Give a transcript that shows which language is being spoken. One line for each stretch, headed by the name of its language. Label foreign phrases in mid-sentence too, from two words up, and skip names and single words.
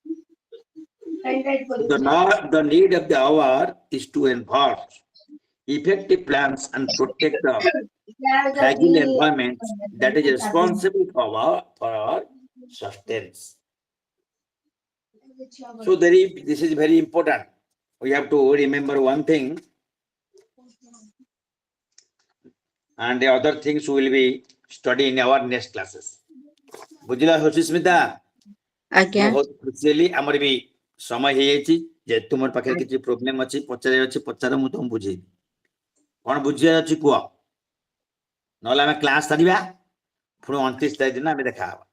English: The need of the hour is to involve effective plans and protect the fragile environment that is responsible for our sustenance. So this is very important. We have to remember one thing, and the other things we will be studying in our next classes.
Odia: ବୁଝିଲା ସୁସ୍ମିତା? ଆଜ୍ଞା ବହୁତ ଖୁସି ହେଲି। ଆମର ବି ସମୟ ହେଇଯାଇଛି। ଯେହେତୁ ତୁମର ପାଖରେ କିଛି ପ୍ରୋବ୍ଲେମ ଅଛି, ପଚାରିବାର ଅଛି, ପଚାର, ମୁଁ ତମକୁ ବୁଝେଇବି। କଣ ବୁଝିବାର ଅଛି କୁହ, ନହେଲେ ଆମେ କ୍ଲାସ ସାରିବା, ପୁଣି 29 ତାରିଖ ଦିନ ଆମେ ଦେଖା ହବା।